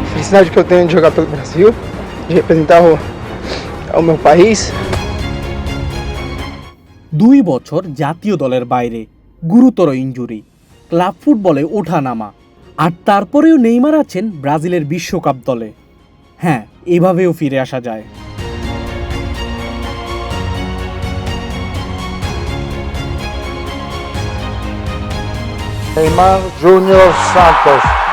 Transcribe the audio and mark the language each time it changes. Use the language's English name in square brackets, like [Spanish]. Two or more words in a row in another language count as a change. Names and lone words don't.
[Portuguese] felicidade que eu tenho de jogar pelo Brasil, de representar o meu país. [Bangla] 2 বছর জাতীয় দলের বাইরে, গুরুতর ইনজুরি, ক্লাব ফুটবলে ওঠানামা, আর তারপরেও নেইমার আছেন ব্রাজিলের বিশ্বকাপ দলে। হ্যাঁ, এভাবেও ফিরে আসা যায়। Neymar Junior Santos